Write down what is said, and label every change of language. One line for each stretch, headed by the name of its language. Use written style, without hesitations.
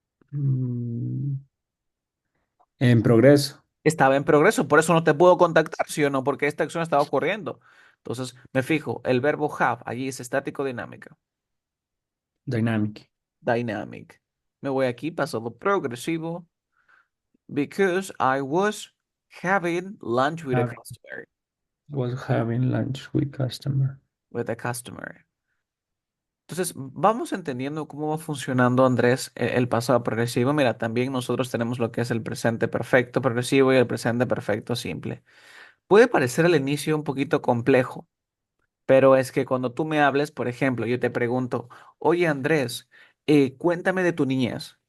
Spanish: Mm, en progreso. Estaba en progreso, por eso no te puedo contactar, ¿sí o no? Porque esta acción estaba ocurriendo. Entonces, me fijo, el verbo have allí es estático dinámica.
English: Dynamic. Dynamic.
Spanish: Me voy aquí, pasado progresivo,
English: because I was having lunch with a Have- customer. Was having lunch with customer. With a customer.
Spanish: Entonces, vamos entendiendo cómo va funcionando, Andrés, el pasado progresivo. Mira, también nosotros tenemos lo que es el presente perfecto progresivo y el presente perfecto simple. Puede parecer al inicio un poquito complejo, pero es que cuando tú me hables, por ejemplo, yo te pregunto, oye Andrés, cuéntame de tu niñez.